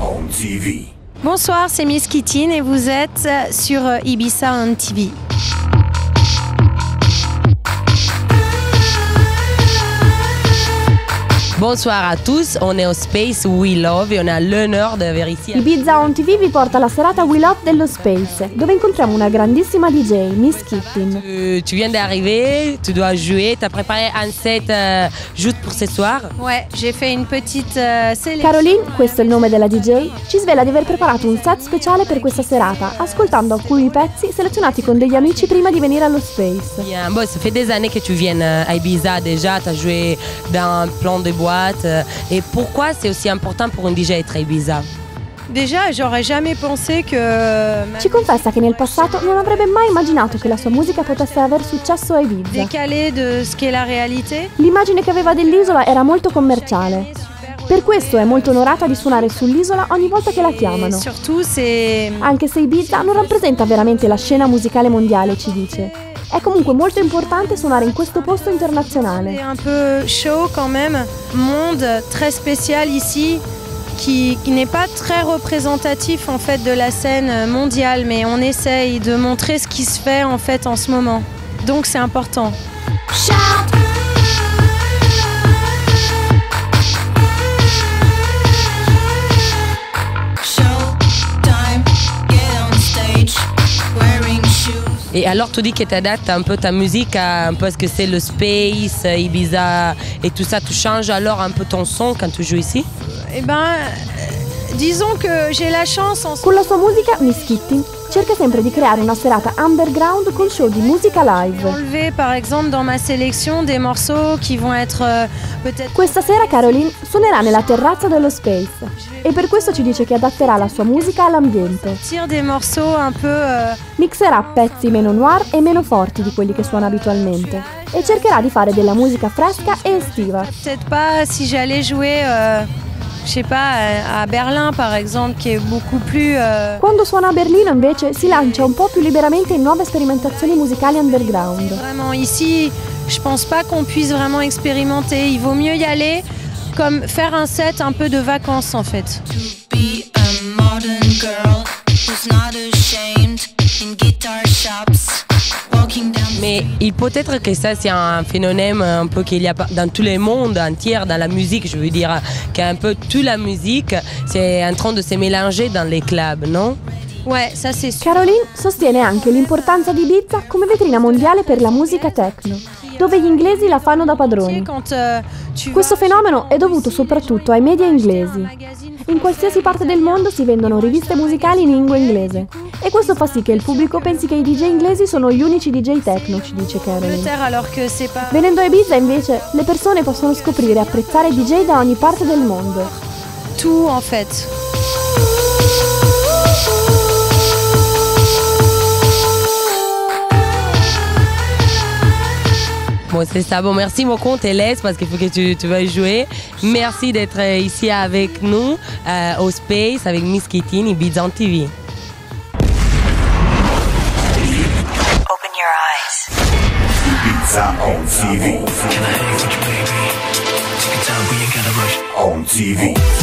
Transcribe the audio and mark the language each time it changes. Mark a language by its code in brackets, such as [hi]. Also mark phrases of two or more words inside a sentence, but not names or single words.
[fr] TV. Bonsoir, c'est Miss Kittin et vous êtes sur Ibiza on TV. Bonsoir à tous, on est au Space We Love e on a [it] l'onore di avere [fr] ici [it] Ibiza on TV vi porta alla serata We Love dello Space, dove incontriamo una grandissima DJ, Miss Kittin. [fr] Tu viens d'arriver, tu dois jouer, tu as préparé un set juste pour ce soir. Ouais, j'ai fait une petite sélection. Caroline, [it] questo è il nome della DJ, ci svela di aver preparato un set speciale per questa serata, ascoltando alcuni pezzi selezionati con degli amici prima di venire allo Space. [fr] Bien, bon, ça fait des années que tu viens à Ibiza déjà, tu as joué dans plein de boîtes. Et pourquoi c'est aussi important pour un DJ être à Ibiza? Déjà, j'aurais jamais pensé que... [it] Ci confessa che nel passato non avrebbe mai immaginato che la sua musica potesse aver successo a Ibiza. [fr] Décalé de ce qu'est la réalité. [it] L'immagine che aveva dell'isola era molto commerciale. Per questo è molto onorata di suonare sull'isola ogni volta che la chiamano. [fr] Surtout, c'est... [it] Anche se Ibiza non rappresenta veramente la scena musicale mondiale, ci dice. È comunque molto importante suonare in questo posto internazionale. [fr] C'est un peu chaud quand même, monde très spécial ici, qui n'est pas très représentatif en fait de la scène mondiale, mais on essaye de montrer ce qui se fait en fait en ce moment. Donc c'est important. Et alors tu dis que tu adaptes un peu ta musique à un peu ce que c'est le Space, Ibiza et tout ça, tu changes alors un peu ton son quand tu joues ici? Eh ben, disons que j'ai la chance en... [it] Con la sua musica, Miss Kittin cerca sempre di creare una serata underground con show di musica live. [fr] Enlever par exemple dans ma sélection des morceaux qui vont être peut-être... [it] Questa sera Caroline suonerà nella terrazza dello Space e per questo ci dice che adatterà la sua musica all'ambiente. [fr] Tire des morceaux un peu... [it] Mixerà pezzi meno noir e meno forti di quelli che suona abitualmente e cercherà di fare della musica fresca e estiva. [fr] Peut-être pas si j'allais jouer... je sais pas, à Berlin par exemple, qui est beaucoup plus... [it] Quando suona a Berlino invece si lancia un po' più liberamente in nuove sperimentazioni musicali underground. [fr] Vraiment, ici, je pense pas qu'on puisse vraiment expérimenter. Il vaut mieux y aller comme faire un set un peu de vacances en fait. Mais il peut être que ça c'est un phénomène un peu qu'il y a dans tout le monde entier, dans la musique, je veux dire, qu'un peu toute la musique c'est en train de se mélanger dans les clubs, non? Ouais, ça c'est sûr. [it] Caroline sostiene anche l'importanza di Ibiza come vetrina mondiale per la musica techno, dove gli inglesi la fanno da padroni. Questo fenomeno è dovuto soprattutto ai media inglesi. In qualsiasi parte del mondo si vendono riviste musicali in lingua inglese e questo fa sì che il pubblico pensi che i DJ inglesi sono gli unici DJ techno, ci dice Caroline. Venendo a Ibiza invece le persone possono scoprire e apprezzare DJ da ogni parte del mondo. [fr] Tout en fait. Bon, c'est ça. Bon, merci beaucoup, on te laisse parce qu'il faut que tu vas jouer. Merci d'être ici avec nous au Space avec Miss Kittin, Ibiza on TV. [en] Open your eyes. Ibiza on TV. On TV.